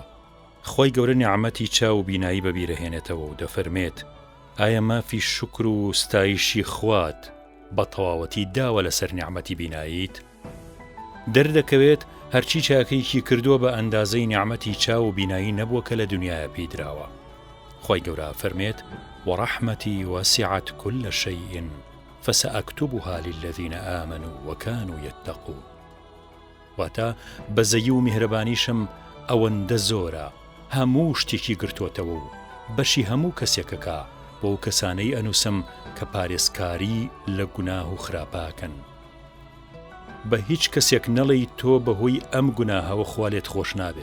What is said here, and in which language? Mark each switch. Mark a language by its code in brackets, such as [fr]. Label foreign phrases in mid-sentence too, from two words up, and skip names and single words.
[ckb] خۆی گەورە نیعمەتی چاو و بینایی بەبیرەهێنێتەوە و دەفەرمێت ئایا مافی شکر و ستایشی خوات بە تەواوەتی داوە لەسەر نیعمەتی بیناییت؟ دەردەکەوێت هەرچی چاکەیەکی کردووە بە ئەندازەی نیعمەتی چاو و بینایی نەبووە کە لە دنیاە پێیدراوە. خۆی گەورە فەرمێت [ar] وەڕەحمەتی وەسیعەت كل شەیء فسأكتبها للذين آمنوا وكانوا يتقون. [ckb] واتە بەزەیی و میهرەبانیشم ئەوەندە زۆرە هەموو شتێکی گرتوۆتەوە و بەشی هەموو کەسێکەکە بۆ کەسانەی ئەنووسم کە پارێزکاری لە گوناه و خراپاکەن. بە هیچ کەسێک نەڵێی تۆ بەهۆی ئەم گوناهەوە خوا لێت خۆش نابێ.